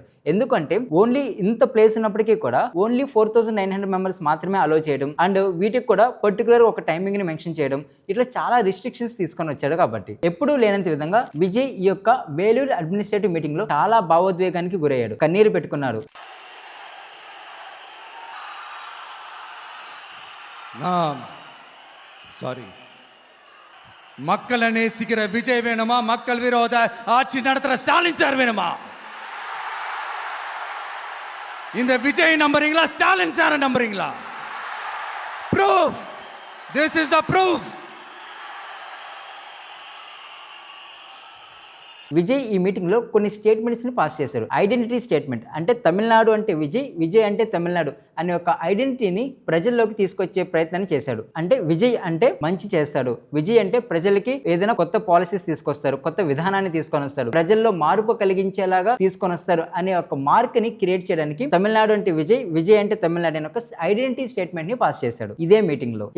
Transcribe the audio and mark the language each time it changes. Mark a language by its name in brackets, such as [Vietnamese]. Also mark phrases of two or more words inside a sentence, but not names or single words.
[Telugu] ఎందుకంటే ఓన్లీ ఇంత ప్లేస్ ఉన్నప్పటికీ కూడా ఓన్లీ 4900 మెంబర్స్ మాత్రమే అలో చేయడం అండ్ వీటికి కూడా పర్టికులర్ ఒక టైమింగ్ ని మెన్షన్ చేయడం, ఇట్లా చాలా రిస్ట్రిక్షన్స్ తీసుకొని వచ్చాడు. కాబట్టి ఎప్పుడూ లేనంత విధంగా విజయ్ ఈ యొక్క వేలూరు అడ్మినిస్ట్రేటివ్ మీటింగ్ లో చాలా భావోద్వేగానికి గురయ్యాడు, కన్నీరు పెట్టుకున్నాడు. [Tamil] சாரி, மக்களை நேசிக்கிற விஜய் வேணுமா, மக்கள் விரோத ஆட்சி நடத்துற ஸ்டாலின் சார் வேணுமா? இந்த விஜய் நம்புறீங்களா, ஸ்டாலின் சார் நம்புறீங்களா? [English] proof, this is the proof. [Telugu] విజయ్ ఈ మీటింగ్ లో కొన్ని స్టేట్మెంట్స్ ని పాస్ చేశారు. ఐడెంటిటీ స్టేట్మెంట్ అంటే తమిళనాడు అంటే విజయ్, విజయ్ అంటే తమిళనాడు అనే ఒక ఐడెంటిటీని ప్రజల్లోకి తీసుకొచ్చే ప్రయత్నాన్ని చేశాడు. అంటే విజయ్ అంటే మంచి చేస్తాడు, విజయ్ అంటే ప్రజలకి ఏదైనా కొత్త పాలసీస్ తీసుకొస్తారు, కొత్త విధానాన్ని తీసుకొని వస్తారు, ప్రజల్లో మార్పు కలిగించేలాగా తీసుకొని వస్తారు అనే ఒక మార్క్ ని క్రియేట్ చేయడానికి తమిళనాడు అంటే విజయ్, విజయ్ అంటే తమిళనాడు అనే ఒక ఐడెంటిటీ స్టేట్మెంట్ ని పాస్ చేశాడు ఇదే మీటింగ్ లో.